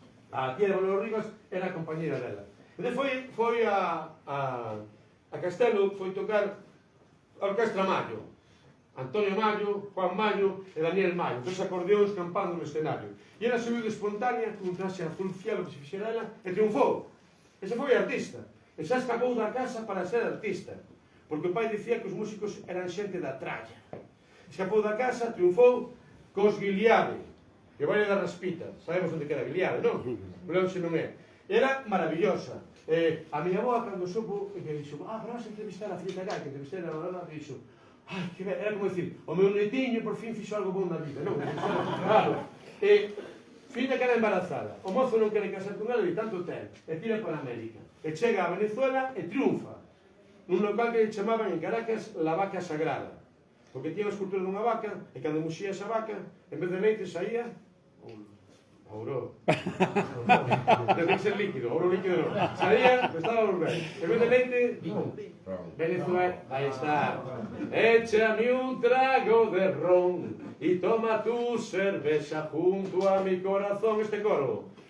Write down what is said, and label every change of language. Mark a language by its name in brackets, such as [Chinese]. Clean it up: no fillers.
[Galician] A tía de Manuel Rivas era a compañera dela. Entón foi a Castelo, foi tocar a Orquestra Mayo. Antonio Mayo, Juan Mayo e Daniel Mayo. Dos acordeóns campando no escenario. E ela subiu de espontánea, cun traxe azul cielo que se fixera ela, e triunfou. Ese foi artista. E xa escapou da casa para ser artista. Porque o pai dicía que os músicos eran xente da tralla. Escapou da casa, triunfou cos Guiliade, que vai da Raspita. Sabemos onde queda Guiliade, non? Non se non é. Era maravillosa. A miña avó, cando supo, que dixo, vas a entrevistar a Finita Gaia, que entrevistar a Lola, dixo, ai, que ben, era como dicir, o meu netiño por fin fixo algo bom na vida, non? Claro. Finita queda embarazada. O mozo non quere casar con ela e tanto ten. E tira para América. E chega a Venezuela e triunfa. Nun local que chamaban en Caracas La Vaca Sagrada. Porque tiña a escultura dunha vaca, e cando muxía esa vaca, en vez de leite saía ouro. Debe ser líquido, ouro líquido non. Saía, estaba a volver. En vez de leite, Venezuela, aí está. [Spanish] Échame un trago de ron y toma tu cerveza junto a mi corazón. Este coro.